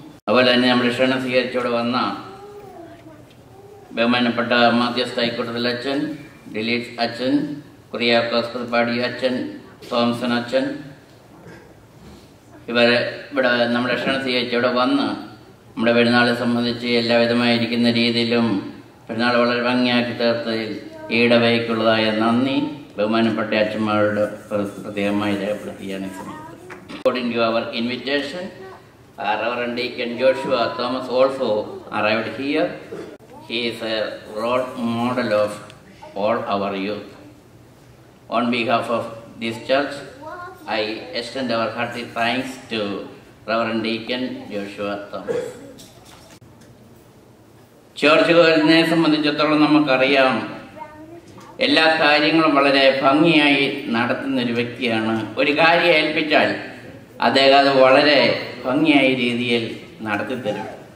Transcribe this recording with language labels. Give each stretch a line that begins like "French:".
Malayalam: അതുപോലെ തന്നെ നമ്മുടെ ക്ഷണം സ്വീകരിച്ചോടെ വന്ന ബഹുമാനപ്പെട്ട മാത്യൂസ് തൈക്കൂട്ടത്തിൽ അച്ഛൻ, ഡിലീറ്റ് അച്ഛൻ, കുര്യാക്കോസ് പുതുപ്പാടി അച്ഛൻ, തോംസൺ അച്ഛൻ, ഇവിടെ നമ്മുടെ ക്ഷണം സ്വീകരിച്ച് ഇവിടെ വന്ന് നമ്മുടെ പെരുന്നാളെ സംബന്ധിച്ച് എല്ലാവിധമായിരിക്കുന്ന രീതിയിലും പെരുന്നാൾ വളരെ ഭംഗിയാക്കി തീർത്തതിൽ ഈ ഇടവകയ്ക്കുള്ളതായ നന്ദി ബഹുമാനപ്പെട്ട അച്ഛന്മാരോട് പ്രത്യേകമായി രേഖപ്പെടുത്തിയാണ്.
English: According to our invitation, Reverend Deacon Joshua Thomas also arrived here. He is a role model of all our youth. On behalf of this church, I extend our hearty thanks to Reverend Deacon Joshua Thomas.
Malayalam: ചർച്ചുകാരനെ സംബന്ധിച്ചിടത്തോളം നമുക്കറിയാം, എല്ലാ കാര്യങ്ങളും വളരെ ഭംഗിയായി നടത്തുന്നൊരു വ്യക്തിയാണ്. ഒരു കാര്യം ഏൽപ്പിച്ചാൽ അദ്ദേഹം അത് വളരെ ഭംഗിയായ രീതിയിൽ നടത്തിത്തരും.